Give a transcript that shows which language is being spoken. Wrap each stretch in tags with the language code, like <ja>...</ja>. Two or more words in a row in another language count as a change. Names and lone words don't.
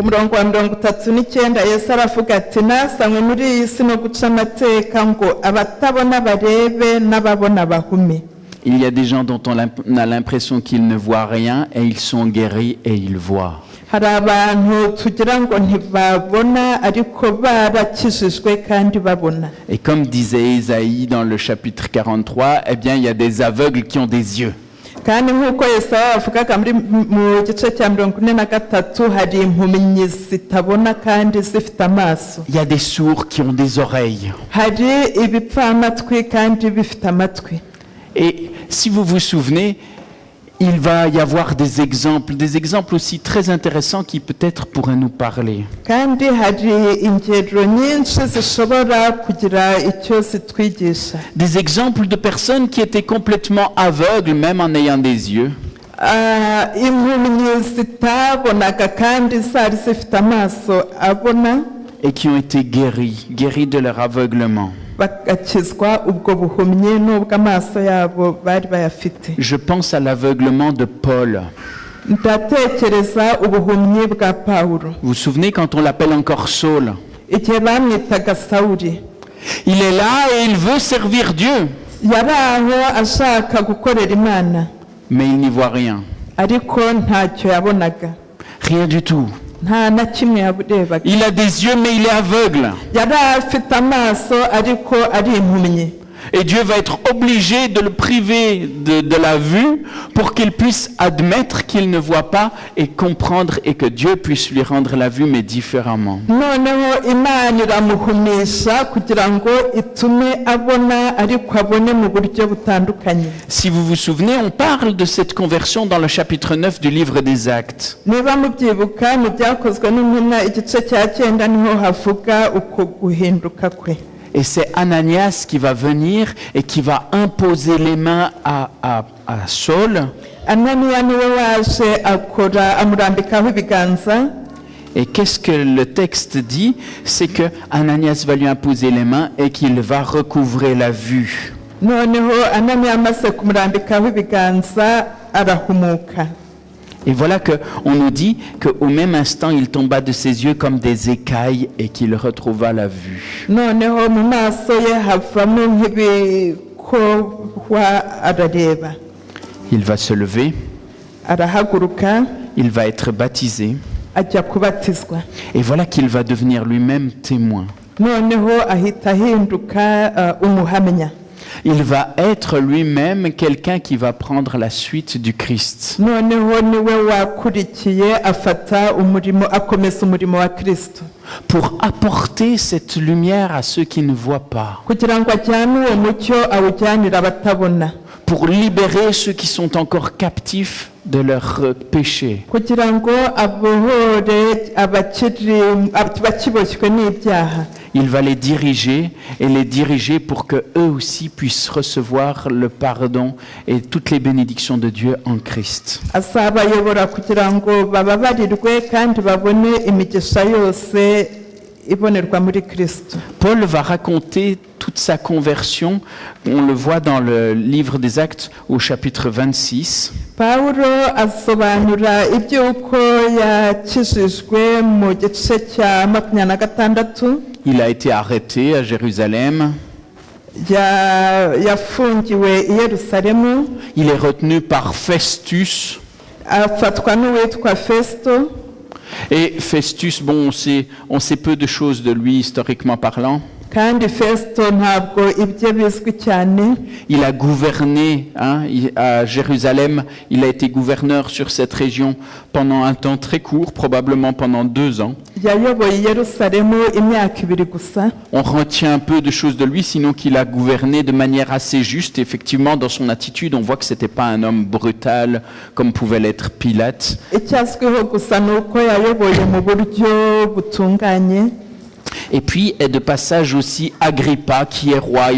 <fr>Il y a des gens dont on a l'impression qu'ils ne voient rien et ils sont guéris et ils voient. Et comme disait Isaïe dans le chapitre 43, eh bien, il y a des aveugles qui ont des yeux.</fr> <rw>kandi nk'uko Yesaya avugaga mu gice cya 43 hari impumyi zitabona kandi zifite amaso.</rw> <fr>Il y a des sourds qui ont des oreilles.</fr> <rw>Hari ibipfamatwi kandi bifite amatwi.</rw> <fr>Et si vous vous souvenez, il va y avoir des exemples aussi très intéressants qui peut-être pourraient nous parler.</fr> <rw>Kandi hari ingero nyinshi zishobora kugira icyo zitwigisha.</rw> <fr>Des exemples de personnes qui étaient complètement aveugles, même en ayant des yeux.</fr> <rw>Impumyi zitabonaga kandi zari zifite amaso abona.</rw> <fr>Et qui ont été guéris de leur aveuglement.</fr> <rw>Bagakizwa ubwo buhumyi n'ubwo amaso yabo bari bayafite.</rw> <fr>Je pense à l'aveuglement de Paul.</fr> <rw>Ndatekereza ubuhumyi bwa Pawulo.</rw> <fr>Vous vous souvenez quand on l'appelle encore Saul?</fr> <rw>Igihe bamwitaga Sawuli.</rw> <fr>Il est là et il veut servir Dieu.</fr> <rw>Yari aho ashaka gukorera Imana.</rw> <fr>Mais il n'y voit rien.</fr> <rw>Ariko ntacyo yabonaga.</rw> <fr>Rien du tout.</fr> <rw>Nta na kimwe yaburebaga.</rw> <fr>Il a des yeux mais il est aveugle.</fr> <rw>Yari afite amaso ariko ari impumyi.</rw> <fr>Et Dieu va être obligé de le priver de la vue pour qu'il puisse admettre qu'il ne voit pas et comprendre et que Dieu puisse lui rendre la vue mais différemment.</fr> <rw>Noneho Imana iramuhumisha kugira ngo itume abona ariko abone mu buryo butandukanye.</rw> <fr>Si vous vous souvenez, on parle de cette conversion dans le chapitre 9 du livre des Actes.</fr> <rw>Niba mubyibuka mu byakozwe n'intumwa igice cya 9 niho havuga uko guhinduka kwe.</rw> <fr>Et c'est Ananias qui va venir et qui va imposer les mains à Saul.</fr> <rw>Ananiya niwe waje akora amurambikaho ibiganza.</rw> <fr>Et qu'est-ce que le texte dit? C'est que Ananias va lui imposer les mains et qu'il va recouvrer la vue.</fr> <rw>Noneho Ananiya amaze kumurambikaho ibiganza arahumuka.</rw> <fr>Et voilà qu'on nous dit qu'au même instant, il tomba de ses yeux comme des écailles et qu'il retrouva la vue.</fr> <rw>Noneho mu maso ye havamo nk'ibikohwa arareba.</rw> <fr>Il va se lever,</fr> <rw>Arahaguruka</rw> <fr>il va être baptisé,</fr> <rw>ajya kubatizwa.</rw> <fr>et voilà qu'il va devenir lui-même témoin.</fr> <rw>Noneho ahita ahinduka umuhamya.</rw> <fr>Il va être lui-même quelqu'un qui va prendre la suite du Christ.</fr> <rw>Noneho niwe wakurikiye afata umurimo akomeza umurimo wa Kristo.</rw> <fr>Pour apporter cette lumière à ceux qui ne voient pas.</fr> <rw>Kugira ngo ajyane uwo mucyo awujyanire abatabona.</rw> <fr>Pour libérer ceux qui sont encore captifs de leurs péchés.</fr> <rw>Kugira ngo abohore abakiboshywe n'ibyaha.</rw> <fr>Il va les diriger pour que eux aussi puissent recevoir le pardon et toutes les bénédictions de Dieu en Christ.</fr> <rw>Azabayobora kugira ngo bababarirwe kandi babone imigisha yose ibonerwa muri Kristo.</rw> <fr>Paul va raconter toute sa conversion. On le voit dans le livre des Actes au chapitre 26.</fr> <rw>Pawulo asobanura iby'uko yakijijwe mu gice cya 26.</rw> <fr>Il a été arrêté à Jérusalem.</fr> <rw>Yafungiwe i Yerusalemu.</rw> <fr>Il est retenu par Festus.</fr> <rw>Afatwa n'uwitwa Festo.</rw> <fr>Et Festus, bon, on sait peu de choses de lui historiquement parlant.</fr> <rw>Kandi Festo ntabwo ibye bizwi cyane.</rw> <fr>Il a gouverné à Jérusalem. Il a été gouverneur sur cette région pendant un temps très court, probablement pendant 2 ans.</fr> <rw>Yayoboye Yerusalemu imyaka 2 gusa.</rw> <fr>On retient un peu de choses de lui, sinon qu'il a gouverné de manière assez juste. Effectivement, dans son attitude, on voit que c'était pas un homme brutal comme pouvait l'être Pilate.</fr> <rw>Icyazwiho gusa nuko yayoboye mu buryo butunganye.</rw> <fr>Et puis est de passage aussi Agrippa qui est roi.</fr>